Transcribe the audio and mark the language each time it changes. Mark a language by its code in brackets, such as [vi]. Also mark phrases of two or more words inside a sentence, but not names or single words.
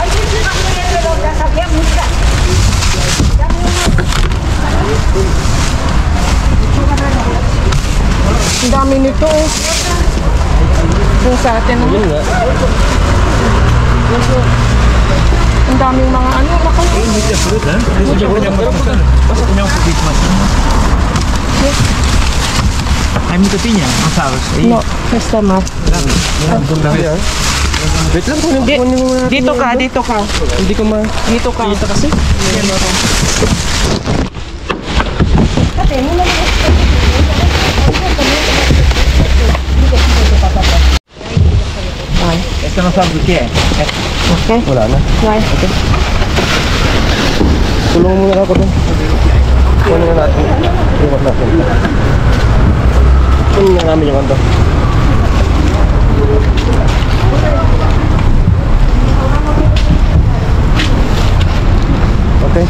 [tl] Ang dami nito eh. Yung sa atin. Yun nga. Ang daming mga ano. [es] Mucha fruta, ¿eh? Mucha fruta. Una poquito más. Hay mucha piña, no sabes. No, [tl] basta mas. Wait lang, kunin mo natin. Dito ka. Hindi ko Dito ka. makita kasi. [es] Esto no sabes qué es. [tl] Okay. Wala na. Right. Tulungan mo na ako doon. Kunin na natin. Iwan natin. Kunin na namin yung ando. Okay.